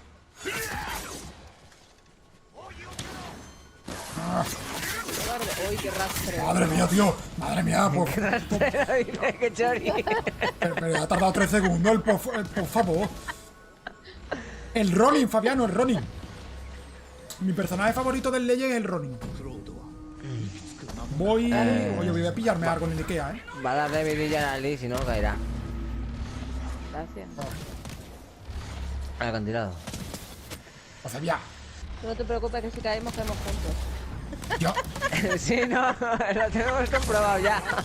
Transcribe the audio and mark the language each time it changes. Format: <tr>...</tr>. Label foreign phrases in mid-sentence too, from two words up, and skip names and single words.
<es>Uy, qué rastreo. ¡Madre mía, tío! ¡Madre mía! ¡Qué chori! Pero ha tardado 3 segundos, por favor. El Ronin, Fabiano, el Ronin. Mi personaje favorito del Legend es el Ronin.</es> <ja>クロードは</ja> <es>Voy... Oye, voy a pillarme algo en el Ikea, ¿eh? Va a darle vidilla a Ali, si no caerá. Gracias. Al acantilado. O sea, ya. Tú no te preocupes que si caemos, caemos juntos. Ya. Sí, no, lo tenemos comprobado ya.</es>